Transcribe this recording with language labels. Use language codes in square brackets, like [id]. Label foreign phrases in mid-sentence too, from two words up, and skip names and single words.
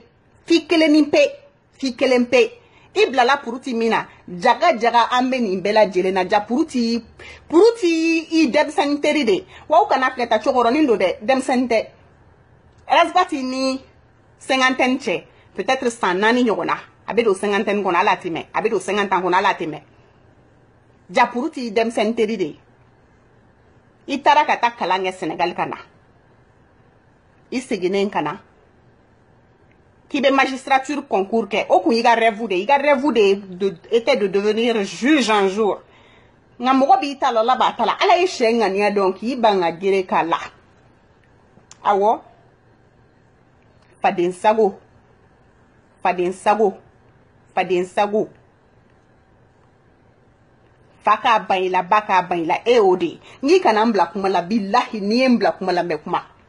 [bm] kelen pe i bilala puruti min na jaga an bɛ nin bɛɛ lajɛlen na ja puruti i denmisɛnnin teri de wa u kana filɛ ta cɛkɔrɔnin don dɛ denmisɛnnin tɛ Razbati ni cinquantaine cɛ peut-être san 4 ɲɔgɔn na a bɛ don cinquantaine kɔnɔ ala tɛmɛ a bɛ don 50 kɔnɔ ala tɛmɛ ja puruti i denmisɛnnin teri de i taara ka taa kalan kɛ Sénégal ka na i seginnen ka na k'i bɛ [fr] magistrature concours [bm] kɛ o kun y'i ka [fr] rêve de était de devenir juge un jour [bm] nka mɔgɔ b'i ta la b'a ta la ala ye sɛ ŋaniya dɔn k'i ban ka gere k'a la awɔ faden sago fa k'a ban i la ba k'a ban i la e o de n'i kana n bila kuma la bilahi n'i ye n bila kuma la n bɛ kuma